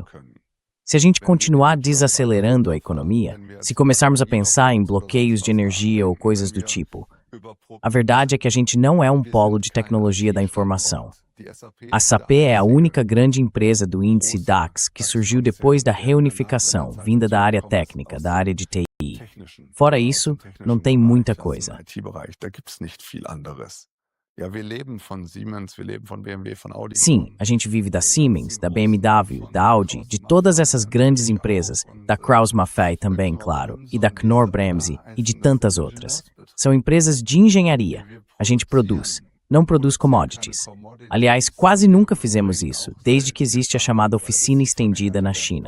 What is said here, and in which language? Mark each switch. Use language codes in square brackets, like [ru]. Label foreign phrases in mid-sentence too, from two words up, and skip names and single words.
[pt] Se a gente continuar desacelerando a economia, se começarmos a pensar em bloqueios de energia ou coisas do tipo, a verdade é que a gente não é um polo de tecnologia da informação. A SAP é a única grande empresa do índice DAX que surgiu depois da reunificação, vinda da área técnica, da área de TI. Fora isso, não tem muita coisa. [de] Da gibt's nicht viel anderes. Ja, wir leben von Siemens, wir leben von BMW, von Audi. [pt] Sim, a gente vive da Siemens, da BMW, da Audi, de todas essas grandes empresas, da Krauss-Maffei também, claro, e da Knorr-Bremse e de tantas outras. São empresas de engenharia. A gente produz, não produz commodities. Aliás, quase nunca fizemos isso, desde que existe a chamada oficina estendida na China.